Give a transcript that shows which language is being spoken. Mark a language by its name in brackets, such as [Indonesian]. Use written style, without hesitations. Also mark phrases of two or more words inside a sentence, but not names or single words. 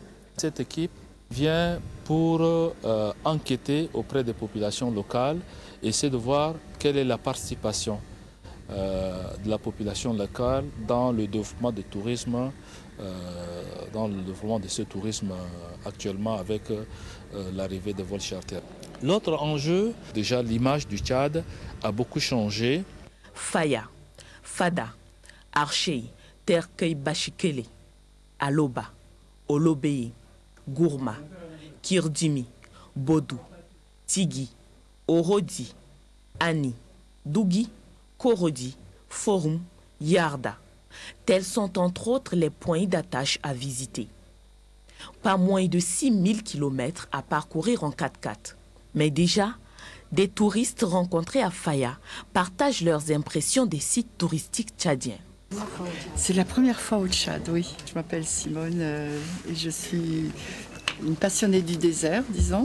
[French] Cette équipe vient pour enquêter auprès des populations locales et essayer de voir quelle est la participation de la population locale dans le développement du tourisme, dans le développement de ce tourisme actuellement avec l'arrivée des vols charters. L'autre enjeu, déjà l'image du Tchad a beaucoup changé. Faya, Fada, Archei, Terkei Bachikele, Aloba, Olobeye, Gourma, Kirdimi, Bodou, Tigui, Orodi, Ani, Dougi, Korodi, Forum, Yarda. Tels sont entre autres les points d'attache à visiter. Pas moins de 6000 km à parcourir en 4x4. Mais déjà, des touristes rencontrés à Faya partagent leurs impressions des sites touristiques tchadiens. C'est la première fois au Tchad, oui. Je m'appelle Simone et je suis une passionnée du désert, disons.